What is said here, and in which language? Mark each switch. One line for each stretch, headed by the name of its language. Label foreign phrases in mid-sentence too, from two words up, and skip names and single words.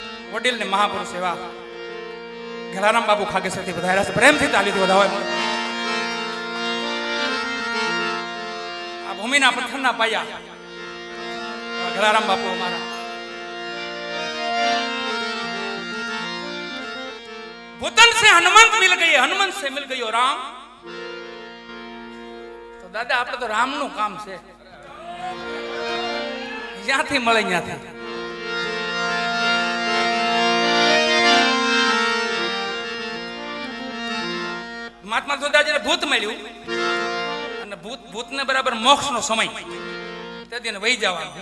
Gujarati: વડીલ ને મહાપુરુષ એવા ગેલારામ બાપુ ખાગેસરથી વધાર્યા છે. પ્રેમથી તાલીથી વધાવે. આ ભૂમિના પથ્થરના પાયા ગેલારામ બાપુ અમારા.
Hindi: भूतन से हनुमंत मिल गई, हनुमंत से मिल गयो राम.
Gujarati: તો દાદા આપણે તો રામ નું કામ છે. જ્યાંથી મળે ત્યાંથી. મહાત્મા સુદાજીને ભૂત મળ્યું અને ભૂતને બરાબર મોક્ષનો સમય તે દિન વહી જવાનું.